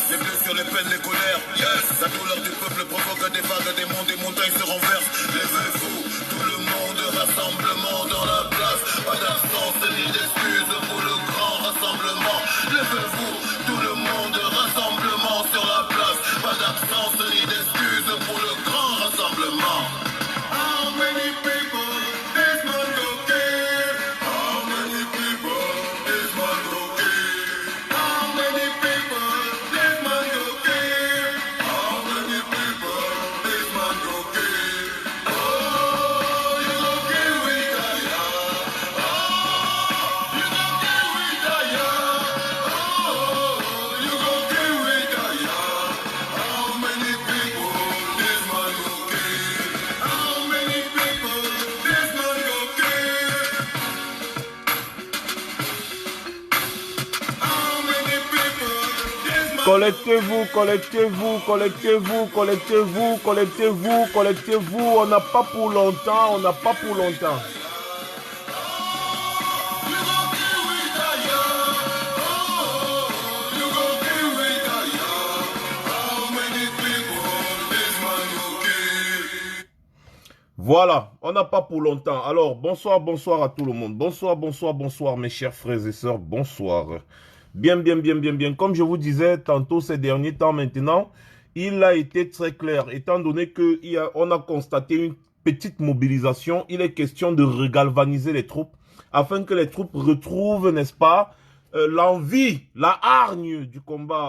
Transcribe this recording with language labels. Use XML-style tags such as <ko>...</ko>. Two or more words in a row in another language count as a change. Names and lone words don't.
<fr>Les blessures, les peines, les colères, yes. La douleur du peuple provoque des vagues, des monts, des montagnes se renversent. Levez-vous, tout le monde, rassemblement dans la place. Pas d'absence ni d'excuses pour le grand rassemblement. Levez-vous, tout le monde, rassemblement sur la place. Pas d'absence ni d'excuses pour le grand rassemblement.</fr> <pcm>How many people this man go kill? How many people this man go kill? How many people this man go kill? How many people this man go kill? Oh, you go kill with that. Oh, you go kill with that. Oh, you go kill with that. How many people this man go kill? How many people this man go kill? How many people this man</pcm> <fr>Collectez-vous, collectez-vous, collectez-vous, collectez-vous, collectez-vous, collectez-vous. On n'a pas pour longtemps, on n'a pas pour longtemps.</fr> <pcm>You go kill with that, oh, you go kill with that, how many people this man go kill?</pcm> <fr>Voilà, on n'a pas pour longtemps. Alors, bonsoir, bonsoir à tout le monde. Bonsoir, bonsoir, bonsoir mes chers frères et sœurs, bonsoir. Bien. Comme je vous disais tantôt ces derniers temps maintenant, il a été très clair, étant donné qu'on a constaté une petite mobilisation, il est question de regalvaniser les troupes afin que les troupes retrouvent, n'est-ce pas, l'envie, la hargne du combat.</fr>